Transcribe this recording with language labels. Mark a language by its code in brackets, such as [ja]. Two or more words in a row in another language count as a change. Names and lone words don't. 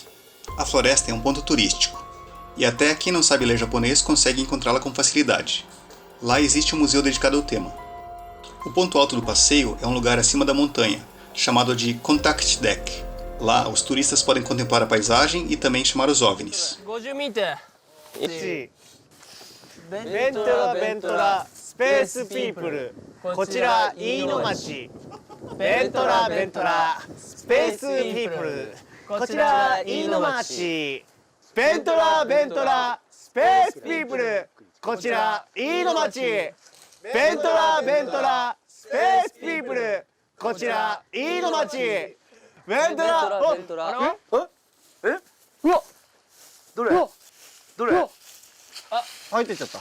[pt] A floresta é um ponto turístico, e até quem não sabe ler japonês consegue encontrá-la com facilidade. Lá existe um museu dedicado ao tema. O ponto alto do passeio é um lugar acima da montanha, chamado de Contact Deck. Lá, os turistas podem contemplar a paisagem e também chamar os OVNIs. [ja] ベントラベントラスペースピープルこちら飯野町ベントラベントラスペースピープルこちら飯野町ベントラベントラスペースピープルこちら飯野町ベントラベントラスペースピープルこちら飯野町ベントラベントラうわどれどれ入ってっちゃった。